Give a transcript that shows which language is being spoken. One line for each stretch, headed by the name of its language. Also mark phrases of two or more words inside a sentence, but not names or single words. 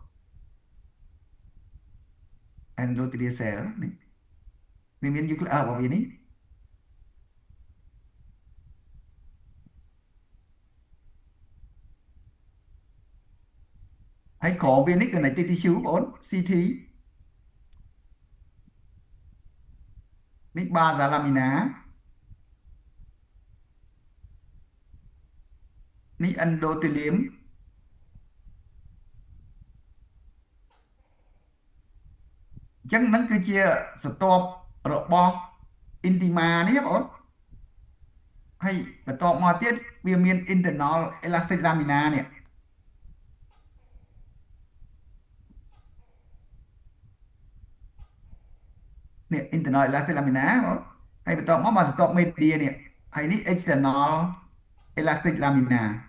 English: endothelial cell
Khmer: នេះវាមាន nucleus របស់វានេះហើយក្រោមវានេះគឺ
English: connective tissue
Khmer: បង CT នេះ
English: basal lamina
Khmer: នេះ endothelium អញ្ចឹងហ្នឹងគឺជាស្រទាប់របស់ intima នេះបងហើយបន្ទាប់មកទៀតវាមាន
English: internal elastic lamina
Khmer: នេះ
English: internal elastic lamina
Khmer: បងហើយបន្ទាប់មកស្រទាប់ media នេះហើយនេះ
English: external elastic lamina